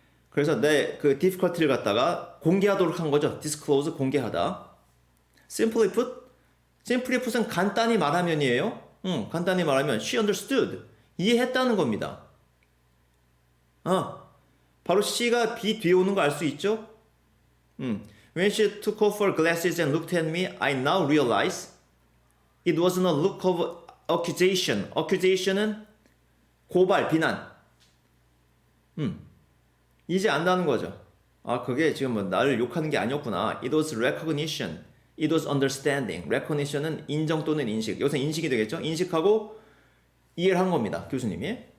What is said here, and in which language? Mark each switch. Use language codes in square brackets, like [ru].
[ko] 그래서 내 그 difficulty를 갖다가 공개하도록 한 거죠. disclose 공개하다. simply put은 간단히 말하면이에요. 간단히 말하면 [en] she understood [ko] 이해했다는 겁니다. 바로 C가 B 뒤에 오는 거 알 수 있죠? [en] When she took off her glasses and looked at me, I now realize it wasn't a look of accusation. [ko] accusation은 고발, 비난. 이제 안다는 거죠. 그게 지금 뭐 나를 욕하는 게 아니었구나. [en] It was recognition. It was understanding. [ko] recognition은 인정 또는 인식. 여기서 인식이 되겠죠? 인식하고 이해를 한 겁니다. 교수님이.